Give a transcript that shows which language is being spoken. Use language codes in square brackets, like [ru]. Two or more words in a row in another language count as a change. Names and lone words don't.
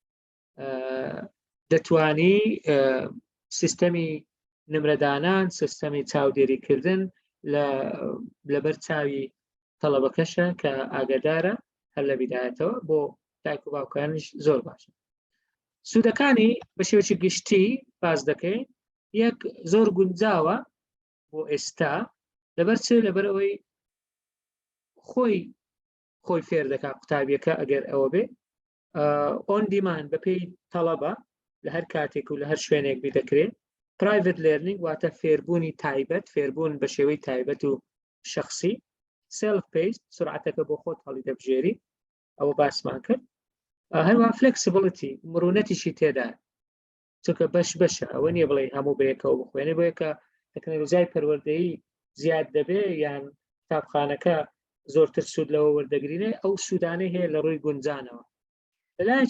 [ckb] دەتوانی سیستەمی نمرەدانان سیستەمی چاودێریکردن لەبەر چاوی تەڵەبەکەشە کە ئاگادارە هەر لە بیدایەتەوە بۆ دایک و باوکانیش زۆر باشە سوودەکانی بە شێوەیەکی گشتی باز دەکەین یەک زۆر گونجاوە بۆ ئێستا لەبەر چ لەبەر ئەوەی خۆی فێر دەکات قوتابیەکە ئەگەر ئەوە بێ [en] on demand [ckb] بەپێی تەڵەبە لە هەر کاتێک و لە هەر شوێنێک بی دەکرێت [en] private learning [ckb] واتە فێربوونی تایبەت فێربوون بە شێوەی تایبەت و شخصی [en] self paced [ckb] سرعەتەکە بۆ خۆت هەڵی دەبژێری ئەوە باسمان کرد هەروە flexibility مرونەتیشی تێدا چونکە بەشە ئەوە نییە بڵێ هەموو بەیەکەوە بخوێنێ بۆ یەکە تەکنۆلۆژیای پەروەردەیی زیاد دەبێ یان قوتابخانەکە زۆرتر سوود لەوە وەردەگرینێ ئەو سوودانەی هەیە لە ڕووی گونجانەوە لەلایەکی